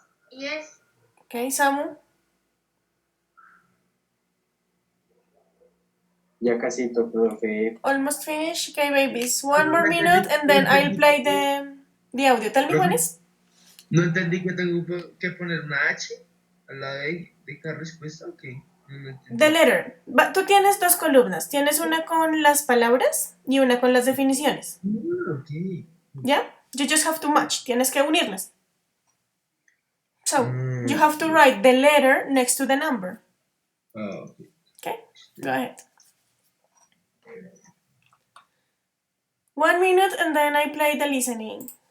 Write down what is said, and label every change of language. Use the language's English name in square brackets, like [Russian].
[English] Yes. Okay, Samu? [Spanish] Ya casito, profe. [English] Almost finished? Okay, babies. One more minute and then I'll play the audio. Tell me, Juanes. [Spanish] No entendí que tengo que poner una H al lado de cada respuesta. Ok. No entendí. [English] The letter. [Spanish] Tú tienes dos columnas. Tienes una con las palabras y una con las definiciones. [English] Ok. ¿Ya? You just have to match. [Spanish] Tienes que unirlas. [English] So, you have to write the letter next to the number. Ok. Okay? Go ahead. 1 minute and then I play the listening.